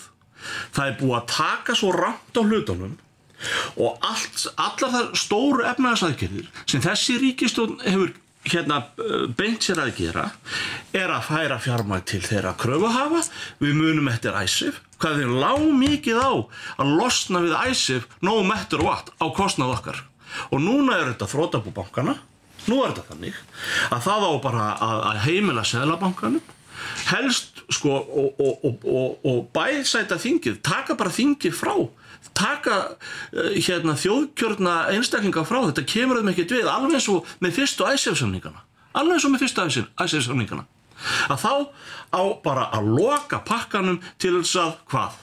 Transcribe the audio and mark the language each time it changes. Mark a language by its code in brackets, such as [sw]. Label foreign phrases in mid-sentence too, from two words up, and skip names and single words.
[is] Það er búið að taka svo rangt á hlutunum og allar þær stóru efnahagsaðgerðir sem þessi ríkisstjórn hefur beint sér að gera er að færa fjármagn til þeirra kröfuhafa. Við munum eftir ICEF, hvað þeir lá mikið á að losna við ICEF [en] no matter what [is] á kostnað okkar. Og núna er þetta þrotabú bankana. Nú er þetta þannig að það á bara að heimila Seðlabankanum helst og bæsæta þingið, taka bara þingið frá, taka þjóðkjörna einstaklinga frá, þetta kemur þeim ekkert við, alveg eins og með fyrstu ICEF-samningana, að þá á bara að loka pakkanum til þess að hvað?